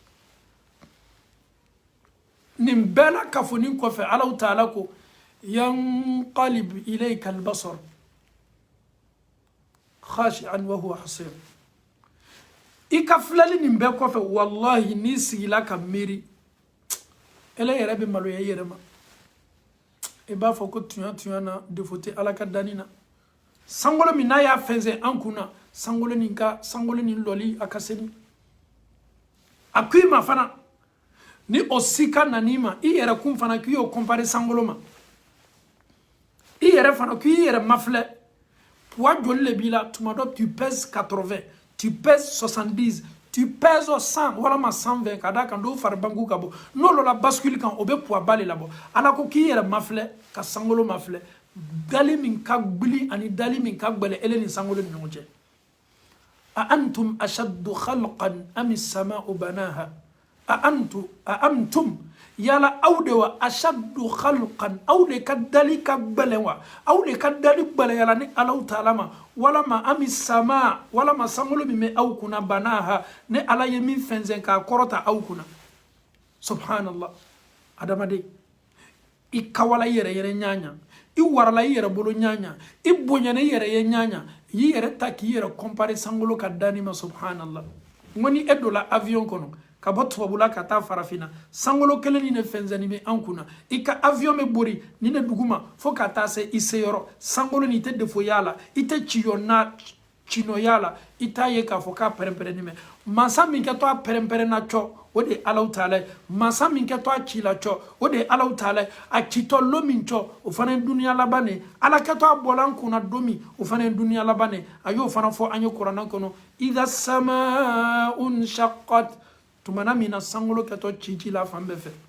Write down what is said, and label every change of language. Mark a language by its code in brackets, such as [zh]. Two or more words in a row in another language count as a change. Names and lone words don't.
[bm] nin bɛɛ la kafoni kɔfɛ Allahu Taala ko [ar] ينقلب إليك البصر خاسئا وهو حسير [bm] i ka filɛli nin bɛɛ kɔfɛ wallahi n'i sigila ka miiri ele yɛrɛ bɛ maloya i yɛrɛ ma i b'a fɔ ko tuɲa na defo tɛ Ala ka danni na sankolo min n'a y'a fɛnsɛn an kun na sankolo nin lɔli a ka seni a ko i ma fana ni o sika nan'i ma i yɛrɛ kun fana k'i y'o compare sankolo ma i yɛrɛ fana k'i yɛrɛ mafilɛ poids joli le b'i la tuma dɔ [fr] tu pèses 80 tu pèses 70 tu pèses 100 [bm] walama 120 ka da kan dɔw fari banku ka bɔ n'olu [fr] la bascule [bm] kan o bɛ poids ba le labɔ Ala ko k'i yɛrɛ mafilɛ ka sankolo mafilɛ dali min ka gbili ani dali min ka gbɛlɛ ele ni sankolo ni ɲɔgɔn cɛ [ar] أأنتم أشد خلقا أم السماء بناها [bm] a antum yala aw de wa [ar] أشد خلقا [bm] aw de ka dali ka gbɛlɛ wa aw de ka dali gbɛlɛ yala ni Allahu Taala ma walama ami sama walama sankolo min bɛ aw kunna banaha ne Ala ye min fɛnsɛn k'a kɔrɔta aw kunna subhanallah adamade I kawala yere nyanya I warala yere bolo nyanya I bonyane yere nyanya yi yere taki yere compare sangolo ka danima subhanallah ngoni edola avion kono ka bɔ tubabula ka taa farafina sangolo kelen ni ne fɛnzani bɛ an kunna I ka avion bɛ bori ni ne duguma fo ka taa se I seyɔrɔ sangolo ni tɛ defo yala I tɛ cino yala I t'a ye k'a fɔ k'a pɛrɛn-pɛrɛn ni mɛ masa min kɛ to a pɛrɛn-pɛrɛn na cɔ o de ye Alahu Taala ye masa min kɛ to a ci la cɔ o de ye Alahu Taala ye a citɔ lo min cɔ o fana ye duniya laban de ala kɛ to a bɔla an kunna don min o fana ye duniya laban de a y'o fana fɔ an ye kuranɛ kɔnɔ [ar] إذا السماء انشقت [bm] tumana mina sangolo kɛtɔ ci la fan bɛɛ fɛ